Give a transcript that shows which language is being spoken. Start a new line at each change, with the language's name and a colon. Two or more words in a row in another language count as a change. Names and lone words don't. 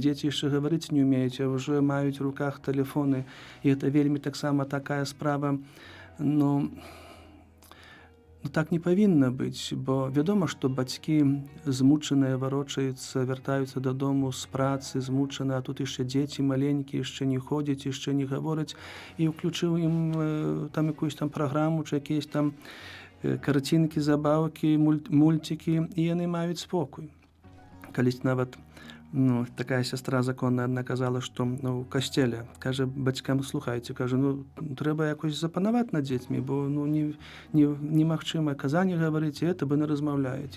Belarusian: Дзеці яшчэ гаварыць не ўмеюць, а ўжо маюць у руках тэлефоны, і гэта вельмі таксама такая справа, ну, так не павінна быць, бо вядома, што бацькі змучаныя варочаюцца, вяртаюцца дадому з працы, змучаныя, а тут яшчэ дзеці маленькія, яшчэ не ходзяць, яшчэ не гавораць, і ўключыў ім там якусь там праграму, чи якісь там карцінкі, забаўкі, мульцікі, і яны маюць спокой. Калісь нават такая сястра законная адна казала, што ў касцеле, кажа бацькам: «Слухайце, кажа, ну, трэба якось запанаваць над дзецьмі, бо немагчыма казанне гаварыць, і это вы не размаўляеце.